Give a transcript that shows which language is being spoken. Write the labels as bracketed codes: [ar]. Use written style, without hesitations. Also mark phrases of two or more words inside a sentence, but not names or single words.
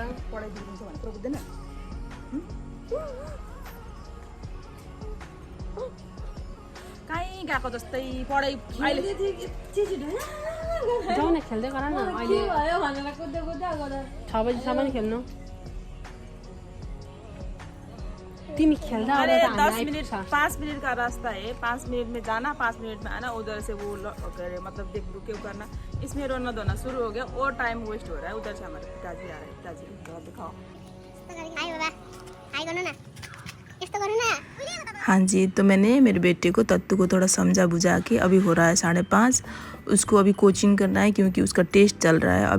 [ne] कहीँ गएको जस्तै पढाइ अहिले जाऊ न खेल्दै गर न, अहिले 6 बजीसम्म खेल्नु। तिमी खेल्दा [hi] अरे 5 मिनट का रास्ता है, 5 मिनट में जाना 5 मिनट में आना, उधर से वो मतलब देख दुख के करना, इसमें रोना धोना शुरू हो गया और [en] time waste [hi] हो रहा है। उधर से हमारे पिताजी आ रहे हैं, पिताजी दिखाओ। हाँ जी, तो मैंने मेरे बेटे को तत्तू को थोड़ा समझा बुझा के, अभी हो रहा है 5:30, उसको अभी कोचिंग करना है क्योंकि उसका टेस्ट चल रहा है।